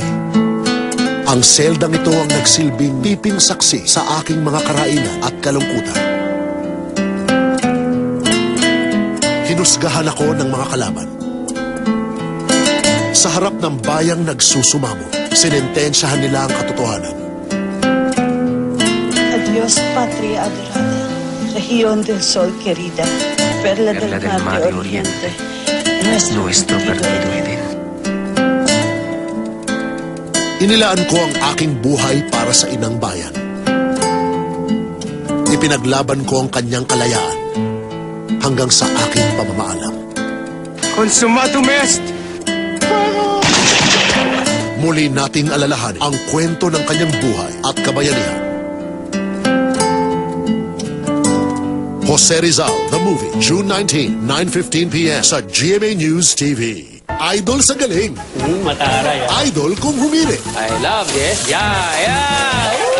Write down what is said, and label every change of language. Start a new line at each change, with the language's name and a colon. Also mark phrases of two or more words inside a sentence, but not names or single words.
Filipino: Ang seldang ito ang nagsilbing piping saksi sa aking mga karainan at kalungkutan. Hinusgahan ako ng mga kalaban. Sa harap ng bayang nagsusumamo, sinentensyahan nila ang katotohanan.
Spanish: Adios, patria adorada, región del sol querida, perla del mar de oriente, nuestro perdido Eden.
Filipino: Inilaan ko ang aking buhay para sa inang bayan. Ipinaglaban ko ang kanyang kalayaan hanggang sa aking pamamaalam.
Latin: Consumatum est!
Filipino: Muli nating alalahanin ang kwento ng kanyang buhay at kabayanihan.
English: Jose Rizal, the movie, June 19, 9:15 p.m.
Filipino: sa GMA News TV. Idol sa galing. Mataray. Idol kung humili.
English: I love this. Yeah, yeah.